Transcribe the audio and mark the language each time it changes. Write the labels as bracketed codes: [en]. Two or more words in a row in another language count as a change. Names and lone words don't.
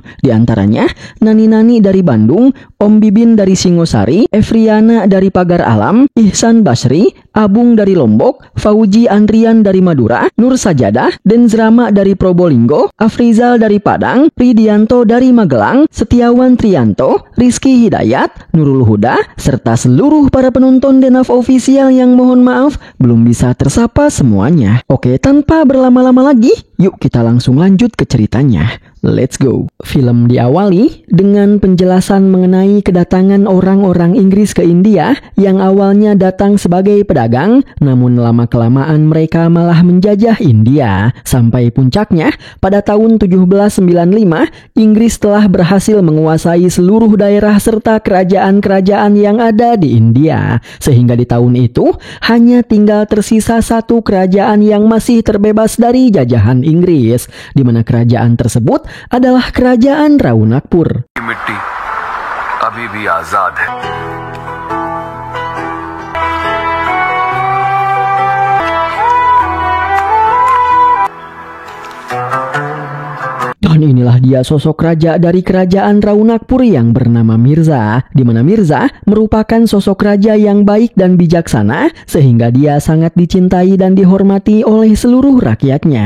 [id] Di antaranya, Nani-Nani dari Bandung, Om Bibin dari Singosari, Efriana dari Pagar Alam, Ihsan Basri, Abung dari Lombok, Fauji Andrian dari Madura, Nur Sajadah, Denzrama dari Probolinggo, Afrizal dari Padang, Ridianto dari Magelang, Setiawan Trianto, Rizky Hidayat, Nurul Huda, serta seluruh para penonton Denaf Official yang mohon maaf belum bisa tersapa semuanya. Oke, tanpa berlama-lama lagi, yuk kita langsung lanjut ke ceritanya. [en] Let's go. [id] Film diawali dengan penjelasan mengenai kedatangan orang-orang Inggris ke India yang awalnya datang sebagai pedagang, namun lama-kelamaan mereka malah menjajah India. Sampai puncaknya, pada tahun 1795, Inggris telah berhasil menguasai seluruh daerah serta kerajaan-kerajaan yang ada di India. Sehingga di tahun itu, hanya tinggal tersisa satu kerajaan yang masih terbebas dari jajahan Inggris, di mana kerajaan tersebut adalah kerajaan Raunakpur. [hi] मिट्टी अभी भी आजाद है। [id] Dan inilah dia sosok raja dari kerajaan Raunakpur yang bernama Mirza, di mana Mirza merupakan sosok raja yang baik dan bijaksana, sehingga dia sangat dicintai dan dihormati oleh seluruh rakyatnya.